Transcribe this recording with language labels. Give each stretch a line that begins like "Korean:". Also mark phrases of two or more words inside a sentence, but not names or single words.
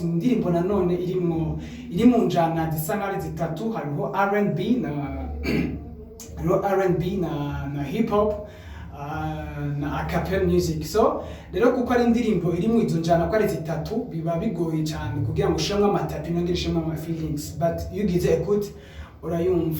Kinyarwanda: Ni indirimbo nanone iri mu njana zisa nk'ari zitatu. Hariho R&B na
English: hip hop
Kinyarwanda: na
English: acapella music.
Kinyarwanda: So rero kuko ari indirimbo iri mu izo njana ko ari zitatu, biba bigoye cyane kugira ngo ushiremo amatapi nongere ushiremo ama feelings,
English: but you
Kinyarwanda: gize écoute urayumva.